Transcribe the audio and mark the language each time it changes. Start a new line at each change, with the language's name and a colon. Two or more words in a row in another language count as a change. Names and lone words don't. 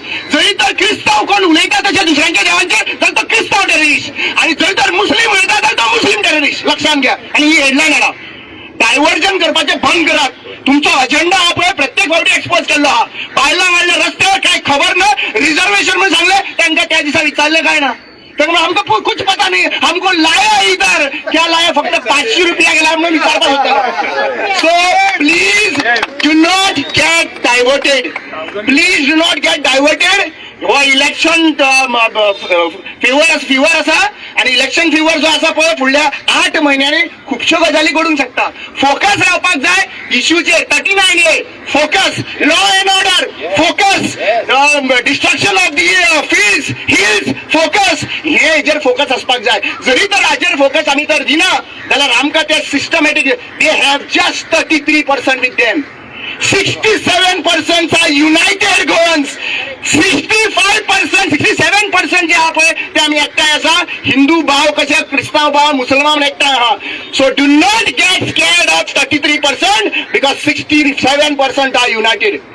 Konkani: जरी तर क्रिस्तांव कोण उलयता तशें दुसऱ्यांच्या देवांचेर जाल्यार तो क्रिस्तांव टेररिस्ट, आणि जरी तर मुस्लिम उलयता जाल्यार तो मुस्लिम टेररिस्ट. लक्षात घ्या. आणि ही हेडलायन हाडा, डायव्हर्जन करपाचे बंद करात. तुमचो अजेंडा हा पळय प्रत्येक फावटी एक्सपोज केल्लो आहा. बायलांक हाडले रस्त्यावर काय खबर ना, रिजर्वेशन म्हणून सांगले, तांकां त्या दिसा विचारले काय ना.
Hindi: हमको कुछ पता नहीं, हमको लाया इधर, क्या लाया,
Konkani: फक्त 500 रुपया गेला म्हणून विचारता होता.
English: So please do not get diverted, please do not get diverted.
Konkani: हो
English: election fever
Konkani: आसा आणि
English: election fever
Konkani: जो आसा पळय फुडल्या 8 म्हयन्यांनी खुबश्यो गजाली घडूंक शकता. फोकस रावपाक जाय इश्यूचेर. 39A फोकस,
English: law and order
Konkani: फोकस,
English: destruction of the fields hills
Konkani: फोकस, हे हेजेर फोकस आसपाक जाय. जरी तर हाजेर फोकस आमी तर दिना जाल्यार आमकां ते
English: systematic they have just 33% with them. 67% are united Goans.
Konkani: 67% जे आहा पळय ते आमी एकठांय आसा. हिंदू भाव कशे क्रिस्तांव भाव मुसलमान एकठांय आहा.
English: So do not get scared of 33% because 67% are united.